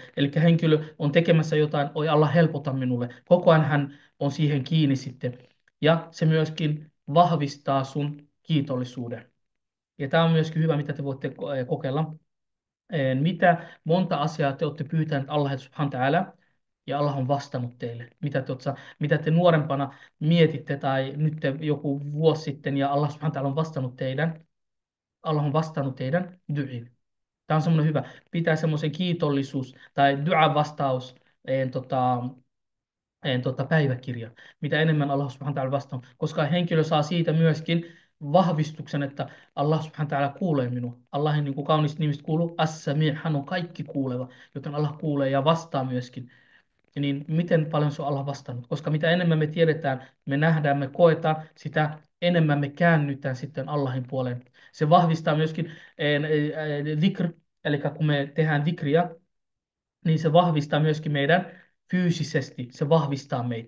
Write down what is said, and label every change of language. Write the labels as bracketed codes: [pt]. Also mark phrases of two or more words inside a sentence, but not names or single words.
[fi] Eli henkilö on tekemässä jotain, oi Allah helpota minulle. Koko ajan hän on siihen kiinni sitten. Ja se myöskin vahvistaa sun kiitollisuuden. Ja tämä on myöskin hyvä, mitä te voitte kokeilla. Mitä monta asiaa te olette pyytäneet [ar] الله سبحانه وتعالى, [fi] ja Allah on vastannut teille. Mitä te nuorempana mietitte tai nyt joku vuosi sitten ja [ar] الله سبحانه وتعالى [fi] on vastannut teidän, Allah on vastannut teidän du'iin. Tämä on semmoinen hyvä. Pitää semmoisen kiitollisuus tai dua-vastaus päiväkirja, mitä enemmän [ar] الله سبحانه وتعالى [fi] vastaa, koska henkilö saa siitä myöskin vahvistuksen, että [ar] الله سبحانه وتعالى [fi] kuulee minua. Allahin niin kuin kaunista nimistä kuuluu As-Sami', hän on kaikki kuuleva, joten Allah kuulee ja vastaa myöskin. Ja niin miten paljon se on Allah vastannut? Koska mitä enemmän me tiedetään, me nähdään, me koetaan, sitä enemmän me käännytään sitten Allahin puoleen. Se vahvistaa myöskin dhikr, eli kun me tehdään dhikriä, niin se vahvistaa myöskin meidän fyysisesti, se vahvistaa meitä.